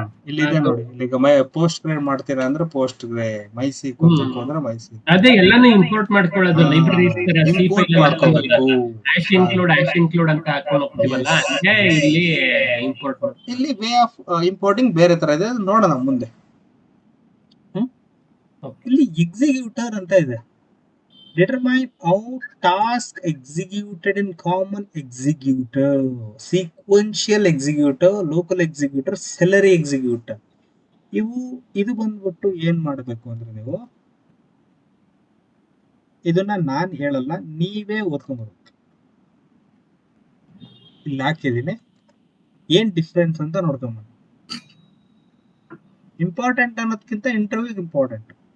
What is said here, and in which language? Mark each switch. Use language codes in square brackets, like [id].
[kn] ಇಲ್ಲಿದೆ ನೋಡಿ, ಈಗ ಪೋಸ್ಟ್ ಗ್ರೇಡ್ ಮಾಡ್ತೀರಾ ಅಂದ್ರೆ ಪೋಸ್ಟ್ ಗ್ರೇ, ಮೈ ಸೀಕ್ವಲ್ ಬೇಕು ಅಂದ್ರೆ ಮೈ ಸೀಕ್ವಲ್. ಅದೇ ಎಲ್ಲಾನು ಇಂಪೋರ್ಟ್ ಮಾಡ್ಕೊಳ್ಳೋದು, ಲೈಬ್ರರೀಸ್ ತರ ಸಿ ಫೈಲ್ ಮಾಡ್ಕೋಬೇಕು. ಹ್ಯಾಶ್ ಇನ್ಕ್ಲೂಡ್ ಅಂತ ಹಾಕೊಂಡು ಹೋಗ್ತೀವಲ್ಲ, ಇಲ್ಲಿ ಇಂಪೋರ್ಟ್ ಮಾಡಿ. ಇಲ್ಲಿ ವೇ ಆಫ್ ಇಂಪೋರ್ಟಿಂಗ್ ಬೇರೆ ತರ ಇದೆ, ನೋಡೋಣ ಮುಂದೆ. ಇಲ್ಲಿ ಎಕ್ಸಿಕ್ಯೂಟರ್ ಅಂತ ಇದೆ. [en] Determine how task executed in common executor, sequential executor, local executor, celery executor. [kn] ಇದು ಬಂದ್ಬಿಟ್ಟು ಏನ್ ಮಾಡಬೇಕು ಅಂದ್ರೆ, ನೀವು ಇದನ್ನ ನಾನ್ ಹೇಳಲ್ಲ, ನೀವೇ ಓದ್ಕೊಂಡ್ಬರ್ಬೇಕು. ಇಲ್ಲಿ ಹಾಕಿದೀನಿ, ಏನ್ ಡಿಫ್ರೆನ್ಸ್ ಅಂತ ನೋಡ್ಕೊಂಬನ್ನಿ. ಇಂಪಾರ್ಟೆಂಟ್ ಅನ್ನೋದಕ್ಕಿಂತ ಇಂಟರ್ವ್ಯೂಗೆ ಇಂಪಾರ್ಟೆಂಟ್.